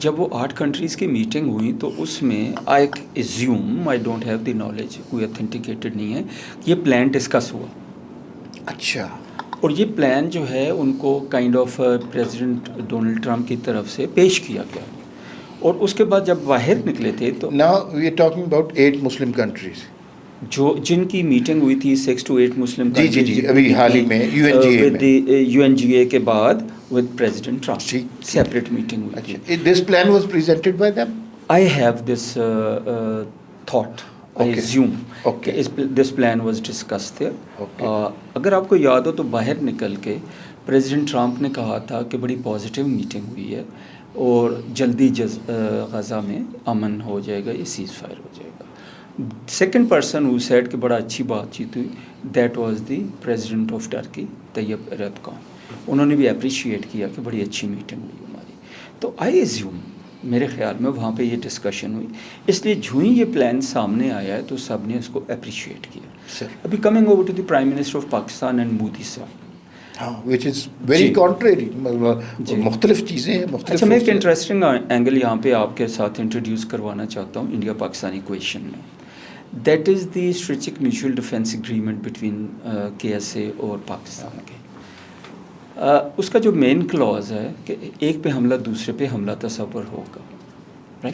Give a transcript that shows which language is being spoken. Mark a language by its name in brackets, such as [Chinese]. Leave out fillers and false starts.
[Urdu] جب وہ 8 کنٹریز کی میٹنگ ہوئی تو اس میں [English] I assume, I don't have the knowledge, [Urdu] کوئی اتھینٹیکیٹڈ نہیں ہے, یہ پلان ڈسکس ہوا. اچھا, اور یہ پلان جو ہے ان کو kind of president Donald Trump کی طرف سے پیش کیا گیا, اور اس کے بعد جب باہر نکلے تھے تو [English] now we are talking about 8 Muslim countries [Urdu] جو جن کی میٹنگ ہوئی تھی 6 to 8 مسلم جی ابھی حال ہی میں یو این جی اے کے بعد [English] with president Trump separate [Urdu] meeting ہوئی تھی. [English] اچھا, this plan was presented by them? I have this thought, I assume کہ this plan was discussed there. [Urdu] اگر آپ کو یاد ہو تو باہر نکل کے پریزیڈنٹ ٹرمپ نے کہا تھا کہ بڑی پازیٹیو میٹنگ ہوئی ہے اور جلدی غزہ میں امن ہو جائے گا, یہ سیز فائر ہو جائے گا. [English] second person who said [Urdu] کہ بڑا اچھی بات چیت ہوئی, [English] That was the president of Turkey Tayyip Erdogan. [Urdu] انہوں نے بھی اپریشیٹ کیا کہ بڑی اچھی میٹنگ ہوئی ہماری. تو [English] I assume, [Urdu] میرے خیال میں وہاں پہ یہ ڈسکشن ہوئی, اس لیے جو ہی یہ پلان سامنے آیا ہے تو سب نے اس کو اپریشیٹ کیا. [English] ابھی coming over to the prime minister of Pakistan and Modi sahab, which is very contrary, [Urdu] مختلف چیزیں ہیں. اچھا, میں ایک انٹرسٹنگ اینگل یہاں پہ آپ کے ساتھ انٹروڈیوس کروانا چاہتا ہوں انڈیا پاکستان ایکویشن میں. [English] that is the strategic mutual defence agreement between K S A [Urdu] اور پاکستان کے. اس کا جو مین کلاز ہے کہ ایک پہ حملہ دوسرے پہ حملہ تصور ہوگا.